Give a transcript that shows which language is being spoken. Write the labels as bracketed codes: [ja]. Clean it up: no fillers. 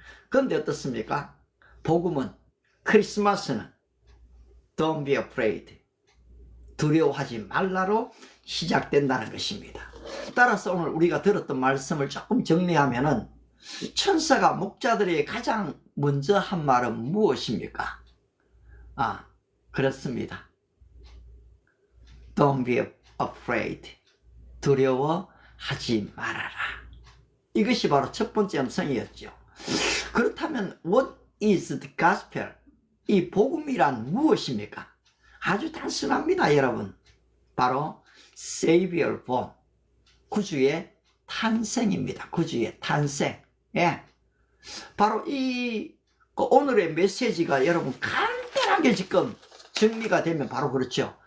[ko] 그런데 어떻습니까? 복음은, 크리스마스는 [en] Don't be afraid, [ko] 두려워하지 말라로 시작된다는 것입니다. 따라서 오늘 우리가 들었던 말씀을 조금 정리하면은 천사가 목자들에게 가장 먼저 한 말은 무엇입니까? 그렇습니다. [en] Don't be afraid, [ko] 두려워하지 말아라. 이것이 바로 첫 번째 음성이었죠. 그렇다면 [en] what is the gospel? [ko] 이 복음이란 무엇입니까? 아주 단순합니다, 여러분. 바로 [en] Savior born, [ko] 구주의 탄생입니다. 구주의 탄생. 예. 바로 오늘의 메시지가 여러분 간단하게 지금 정리가 되면 바로 그렇죠.